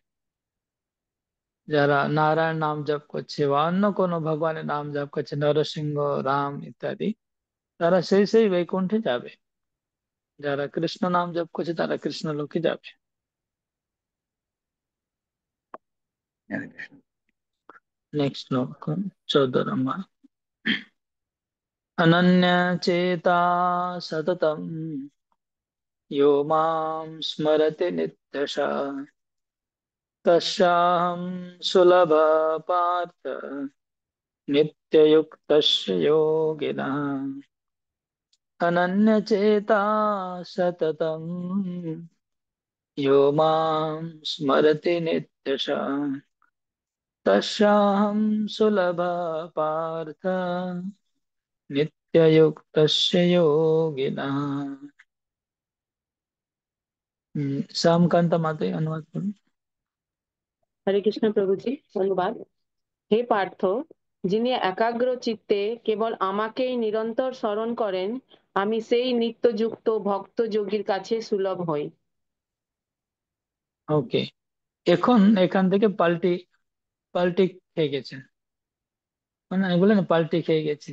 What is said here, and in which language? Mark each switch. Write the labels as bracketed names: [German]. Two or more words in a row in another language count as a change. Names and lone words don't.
[Bangla] যারা নারায়ণ নাম জপ করছে বা অন্য কোনো ভগবানের নাম জপ করছে, নরসিংহ, রাম ইত্যাদি, তারা সেই সেই বৈকুণ্ঠে যাবে। যারা কৃষ্ণ নাম জপ করছে তারা কৃষ্ণ লোকে যাবে। হরে কৃষ্ণ। নেক্সট শ্লোক 14 নম্বর। [Sanskrit] अनन्य चेता सततम यो मां स्मरति नित्यशः तस्याहं सुलभ पार्थ नित्ययुक्तस्य योगिनः। अनन्य चेता सततम यो मां स्मरति नित्यशः तस्याहं सुलभ पार्थ नित्ययुक्तस्य योगिनः। [Hindi] श्यामकांता माते अनुवाद करूं। [Bangla] হরে কৃষ্ণ প্রভুজি, অনুবাদ। হে পার্থ, যিনি একাগ্র চিত্তে কেবল আমাকেই নিরন্তর স্মরণ করেন, আমি সেই নিত্যযুক্ত ভক্ত যোগীর কাছে সুলভ হই। ওকে, এখন এখান থেকে পাল্টি পাল্টি খেয়ে গেছে, মানে আমি বলে না পাল্টি খেয়ে গেছে।